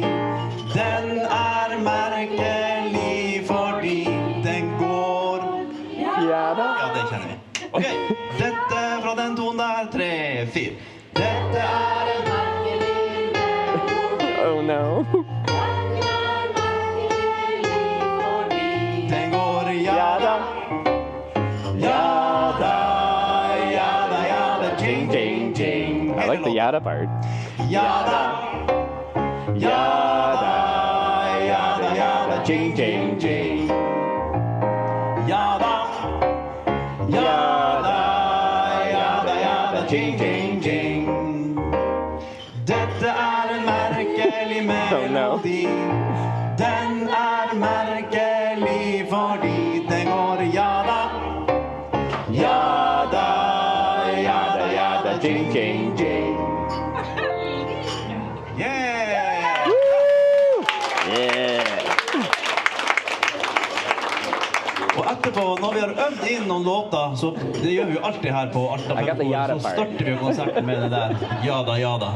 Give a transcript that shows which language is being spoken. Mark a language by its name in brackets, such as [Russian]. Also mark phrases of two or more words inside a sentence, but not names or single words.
[Norwegian] Den merkelig fordi den går. Ja, det kjenner vi. Ok, dette fra den tonen der. 3, 4. Dette en merkelig melodi. [English] Oh no. [Norwegian] Den går jada, jing, jing, jing. [English] I like the yada part. [Norwegian] Jada, jing, jing, jing. Jada, jing, jing, jing. Dette en merkelig melodi. Den merkelig fordi den går jada, jing, jing, jing. Yeah! Og etterpå, når vi har øvd inn noen låter, så det gjør vi jo alltid her på Alta, så starter vi konserten med det der jada.